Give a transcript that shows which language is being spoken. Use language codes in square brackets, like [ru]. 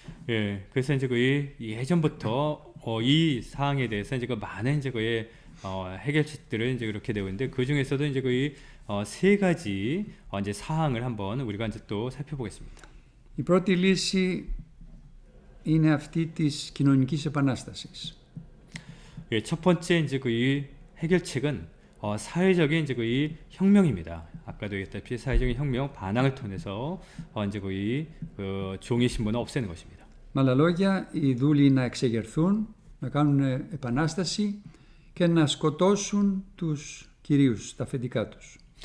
[ko] 예, 그래서 이제 예전부터 이 사항에 대해서 이제 많은 이제 해결책들을 이제 이렇게 되고 있는데, 그 중에서도 이제 세 가지 이제 사항을 한번 우리가 이제 또 살펴보겠습니다. [el] Η πρώτη λύση είναι αυτή της κοινωνικής επανάστασης. [ko] 예, 첫 번째 이제 이 해결책은 사회적인 이제 이 혁명입니다. 아까도 얘기했다시피 사회적인 혁명, 반항을 통해서 이제 그 종의 신분을 없애는 것입니다. [el] Με άλλα λόγια, οι δούλοι να εξεγερθούν, να κάνουν επανάσταση και να σκοτώσουν τους κυρίους, τα αφεντικά τους.